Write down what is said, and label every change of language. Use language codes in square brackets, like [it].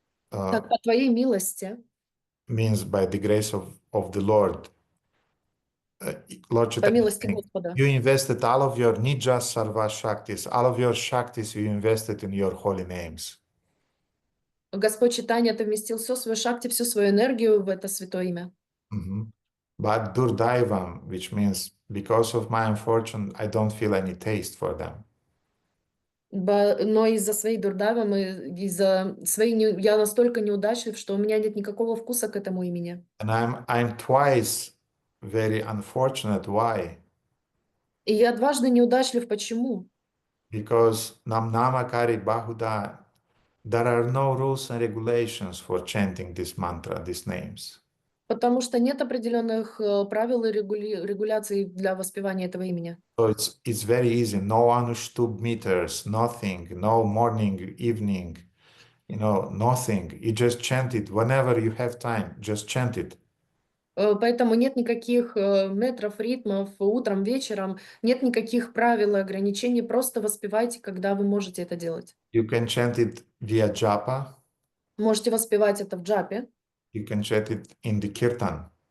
[ru] Так, по твоей милости, [en] means by the grace of the Lord. Lord [ru] по [en] Chaitanya, [ru] милости Господа. [en] you invested all of your nija sarva shaktis, all of your shaktis you invested in your holy names. [ru] Господь Чайтанья, ты вместил всю свою шакти, всю свою энергию в это святое имя. [en] But durdaivam, which means because of my unfortune, I don't feel any taste for them. [ru] Но из-за своей дурдавы, из-за своей я настолько неудачлив, что у меня нет никакого вкуса к этому имени. [en] And I'm twice very unfortunate. Why? [ru] И я дважды неудачлив. Почему? [en] Because [sa] nam namakari bahuda, [en] there are no rules and regulations for chanting this mantra, these names. [ru] Потому что нет определенных правил и регуляций для воспевания этого имени. [en] So it's very easy. No anushtub meters, nothing, no morning, evening, nothing. You just chant it whenever you have time. Just chant it. [ru] Поэтому нет никаких метров, ритмов, утром, вечером, нет никаких правил и ограничений. Просто воспевайте, когда вы можете это делать. [en] You can chant it via japa. [ru] Можете воспевать это в джапе. [en] You can chant it in the kirtan.